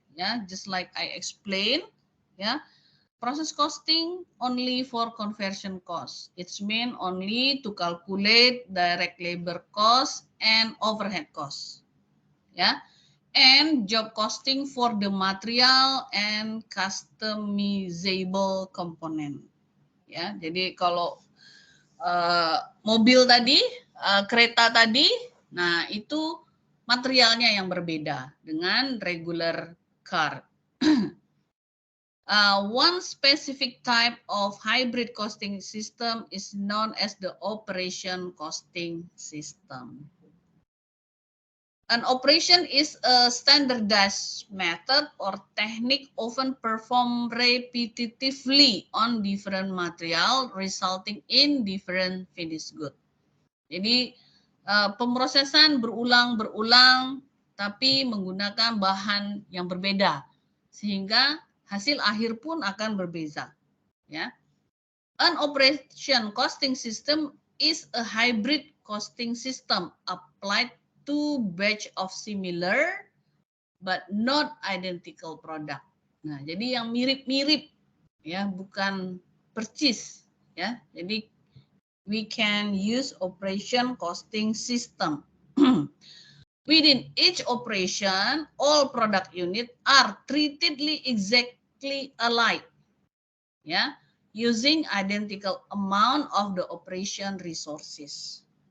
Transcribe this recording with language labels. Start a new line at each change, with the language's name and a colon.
English: Yeah, just like I explained. Yeah, process costing only for conversion cost. It's meant only to calculate direct labor cost and overhead cost. Yeah, and job costing for the material and customizable component.
Indonesian: Ya, jadi kalau mobil tadi, kereta tadi, nah itu materialnya yang berbeda dengan regular car.
English: One specific type of hybrid costing system is known as the operation costing system. An operation is a standardized method or technique often performed repetitively on different material resulting in different finished good.
Indonesian: Jadi pemrosesan berulang-berulang tapi menggunakan bahan yang berbeda sehingga hasil akhir pun akan berbeda. Ya.
English: An operation costing system is a hybrid costing system applied to batch of similar but not identical product.
Indonesian: Nah, jadi yang mirip-mirip ya, bukan persis ya.
English: Jadi we can use operation costing system. Within each operation, all product units are treated exactly alike. Ya, using identical amount of the operation resources.